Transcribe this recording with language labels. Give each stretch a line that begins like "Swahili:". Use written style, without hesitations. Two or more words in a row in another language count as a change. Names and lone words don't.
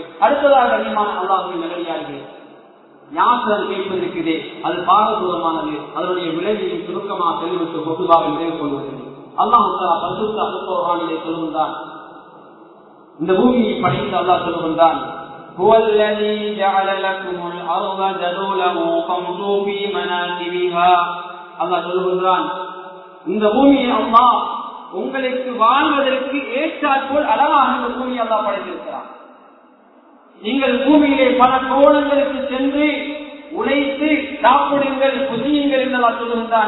Tamil: அடுத்ததாக கண்ணியமான அல்லாஹ்வின் நல்லடியார்களே, யாசகம் கேட்பது இருக்கிறதே அது பாரதூரமானது. அதனுடைய விளைவையும் சுருக்கமாக தெரிவித்து பொதுவாக நிறைவு கொள்வது. அல்லாஹ் பரிசுத்த அல்-குர்ஆனிலே சொல்லுகின்றான், இந்த பூமியை படைத்து அல்லாஹ் சொல்லுகின்றான்,
Arabic: هو الذي جعل لكم الأرض ذلولا فامشوا في مناكبها.
Tamil: அல்லாஹ் சொல்லுகின்றான், இந்த பூமியை அல்லாஹ் உங்களுக்கு வாழ்வதற்கு ஏற்றாற்போல் அழகாக இந்த பூமியை அல்லாஹ் படைத்திருக்கிறான். நீங்கள் பூமியிலே பல கோணங்களுக்கு சென்று உழைத்து சாப்பிடுங்கள், புதியுங்கள் என்று அல்லாஹ் சொல்லுகின்றான்.